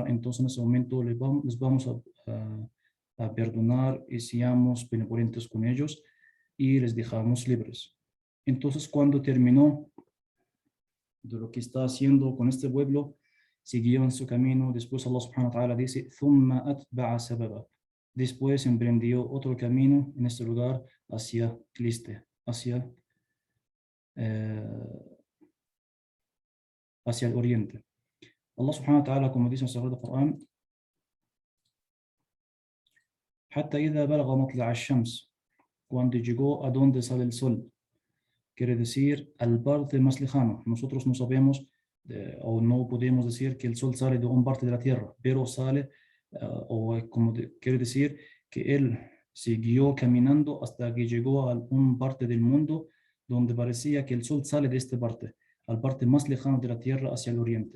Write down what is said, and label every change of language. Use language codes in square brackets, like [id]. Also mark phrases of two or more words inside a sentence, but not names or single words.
[es] Entonces, en ese momento les vamos a perdonar y seamos benevolentes con ellos y les dejamos libres. Entonces, cuando terminó de lo que está haciendo con este pueblo, siguió en su camino. Después Allah [ar] سبحانه وتعالى [es] dice, [ar] ثُمَّ أَتْبَعَ سَبَبًا. [es] Después emprendió otro camino en este lugar hacia el este, hacia el oriente. [ar] الله سبحانه وتعالى, [es] como dice en el Sagrado Corán, [ar] حتى إذا بلغ مطلع الشمس, [es] cuando llegó a donde sale el sol, quiere decir al parte más lejano. Nosotros no sabemos o no podemos decir que el sol sale de una parte de la tierra, pero sale, quiere decir que él siguió caminando hasta que llegó a una parte del mundo donde parecía que el sol sale de esta parte, al parte más lejana de la tierra hacia el oriente.